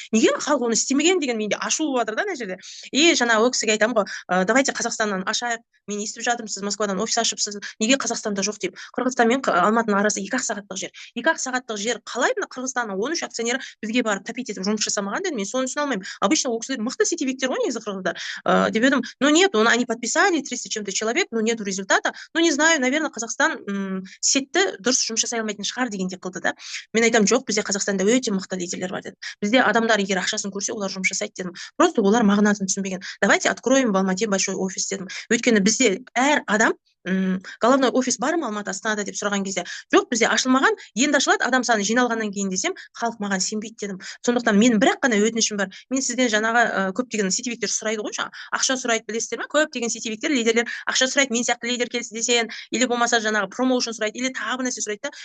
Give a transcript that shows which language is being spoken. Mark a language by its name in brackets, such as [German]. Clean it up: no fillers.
[Kazakh] Неге халық оны істемеген деген менде ашу болып жатыр да мына жерде. И жаңағы ол кісіге айтамын ғой, давайте Қазақстаннан ашайық. Мен естіп жатырмын, сіз Москвадан офис ашыпсыз. Неге Қазақстанда жоқ деп. Қырғызстан мен Алматының арасы 2-ақ сағаттық жер. 2-ақ сағаттық жер. Қалай мына Қырғызстанның 13 акционері бізге барып тәпит етіп жұмыс жасамаған дедім. Мен соны түсіне алмаймын. Обычно ол кісілер мықты сетевиктер ғой негізі қырғыздар. Деп едім, [Russian] ну нет, они подписали 300 чем-то человек, но нету результата. Ну не знаю, наверное, [Kazakh] Қазақстан сетті дұрыс жұмыс жасай алмайтын шығар дегенде қылды да. Мен айтамын, жоқ, бізде Қазақстанда өте мықты лидерлер бар дедім. Бізде адамдар егер ақшасын көрсе, олар жұмыс жасайды дедім. Просто олар мағынасын түсінбеген. [Russian] Давайте откроем в Алмате большой офис [Kazakh] дедім. Өйткені бізде әр адам головной офис бар ма Алматы, Астанада деп сұраған кезде, жоқ, бізде ашылмаған, енді ашылады, адам саны жиналғаннан кейін десем, халық маған сенбейді дедім. Сондықтан менің бірақ қана өтінішім бар. Мен сізден жаңағы көптеген сетевиктер сұрайды ғой, ақша сұрайды, білесіздер ме? Көптеген сетевиктер, лидерлер ақша сұрайды, мен сияқты лидер келсе десең, или болмаса жаңағы промоушн сұрайды, или тағы нәрсе сұрайды да.